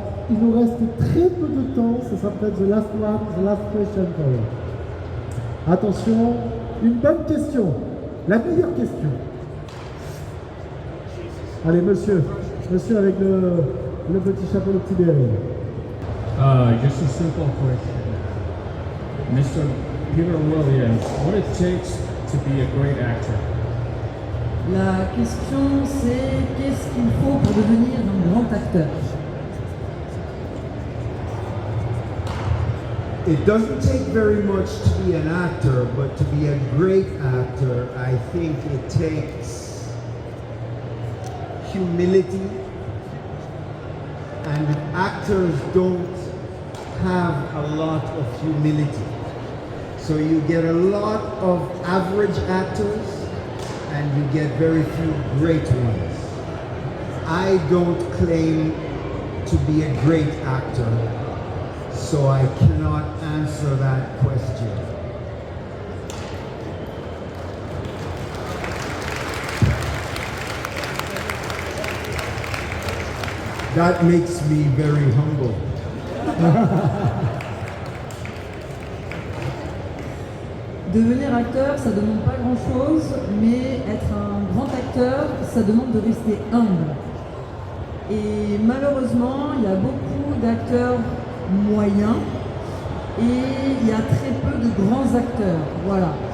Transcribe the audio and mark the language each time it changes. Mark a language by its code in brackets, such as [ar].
[fr] Il nous reste très peu de temps, ce sera peut-être [en] the last one, the last question for you. [fr] Attention, une bonne question, la meilleure question. Allez, monsieur avec le petit chapeau, le petit béret. [en] Just a simple question. Mr. Peter Williams, what it takes to be a great actor? [fr] La question c'est qu'est-ce qu'il faut pour devenir un grand acteur? [en] It doesn't take very much to be an actor, but to be a great actor, I think it takes humility, and actors don't have a lot of humility. So you get a lot of average actors and you get very few great ones. I don't claim to be a great actor, so I cannot answer that question. That makes me very humble. [fr] Devenir acteur, ça demande pas grand-chose, mais être un grand acteur, ça demande de rester humble. Et malheureusement, il y a beaucoup d'acteurs moyens et il y a très peu de grands acteurs. Voilà.